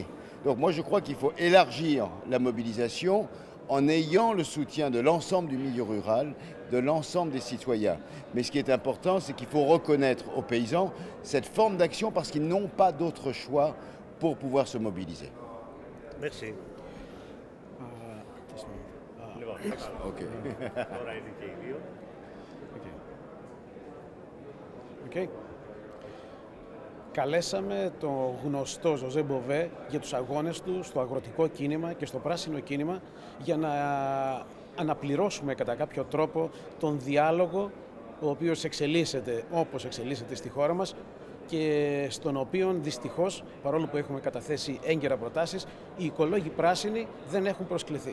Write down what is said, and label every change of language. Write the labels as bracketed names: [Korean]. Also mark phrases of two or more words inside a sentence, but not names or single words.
[French] Donc moi je crois qu'il faut élargir la mobilisation en ayant le soutien de l'ensemble du milieu rural, de l'ensemble des citoyens. Mais ce qui est important, c'est qu'il faut reconnaître aux paysans cette forme d'action parce qu'ils n'ont pas d'autre choix pour pouvoir se mobiliser. Merci. Okay. Okay. [Greek] Καλέσαμε τον γνωστό Ζωζέ Μποβέ για τους αγώνες του στο αγροτικό κίνημα και στο πράσινο κίνημα για να αναπληρώσουμε κατά κάποιο τρόπο τον διάλογο ο οποίος εξελίσσεται όπως εξελίσσεται στη χώρα μας και στον οποίο δυστυχώς, παρόλο που έχουμε καταθέσει έγκαιρα προτάσεις, οι οικολόγοι πράσινοι δεν έχουν προσκληθεί.